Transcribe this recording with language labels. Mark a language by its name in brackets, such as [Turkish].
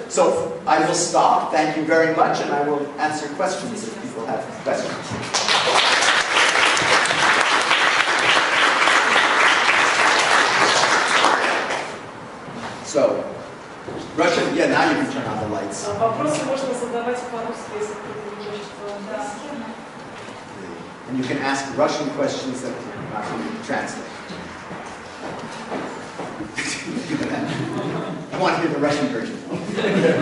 [English] So I will stop. Thank you very much, and I will answer questions if people have questions. So, Russian, yeah, now you can turn on the lights. [Russian] Вопросы можно задавать по-русски, если кто-то не хочет по-английски. [English] And you can ask Russian questions that I can translate. I want to hear the Russian version.